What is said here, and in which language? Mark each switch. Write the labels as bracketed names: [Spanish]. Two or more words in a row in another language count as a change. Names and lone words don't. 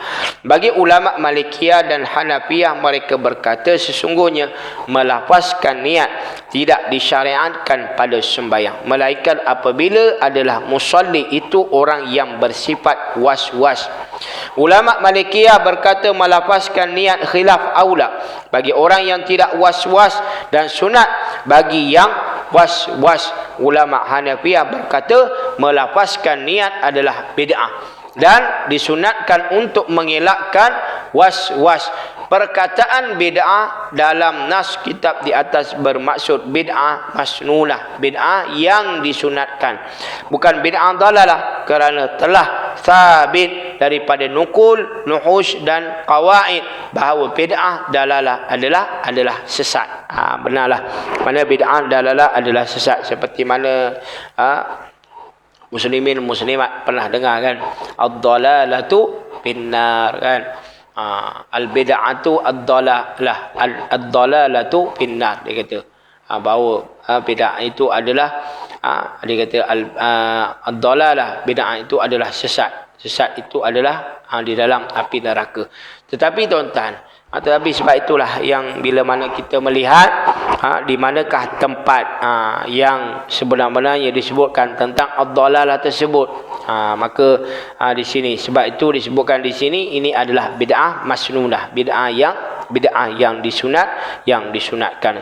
[Malay] Bagi ulama Malikiyah dan Hanafiyah, mereka berkata sesungguhnya melafazkan niat tidak disyariatkan pada sembahyang, melainkan apabila adalah musalli itu orang yang bersifat was-was. Ulama Malikiyah berkata melafazkan niat khilaf aula bagi orang yang tidak was-was, dan sunat bagi yang was-was. Ulama Hanafiyah berkata melafazkan niat adalah bid'ah dan disunatkan untuk mengelakkan was-was. Perkataan bid'ah dalam nas kitab di atas bermaksud bid'ah masnunah, bid'ah yang disunatkan, bukan bid'ah dalalah, kerana telah sabit daripada nukul, nuhush dan qawaid bahawa bid'ah dalalah adalah sesat. Benarlah, mana bid'ah dalalah adalah sesat, seperti mana muslimin muslimat pernah dengar kan, [Arabic] الضلالة في النار [Malay] kan. [Arabic] البدعة الضلالة، الضلالة في النار, [Malay] dia kata bahawa bid'ah itu adalah dia kata ad-dalalah, bid'ah itu adalah sesat. Sesat itu adalah di dalam api neraka. Tetapi tuan-tuan, Tetapi sebab itulah yang bila mana kita melihat di manakah tempat yang sebenar-benarnya disebutkan tentang ad-dhalalah tersebut, maka di sini, sebab itu disebutkan di sini ini adalah bid'ah masnunah, bid'ah yang disunatkan.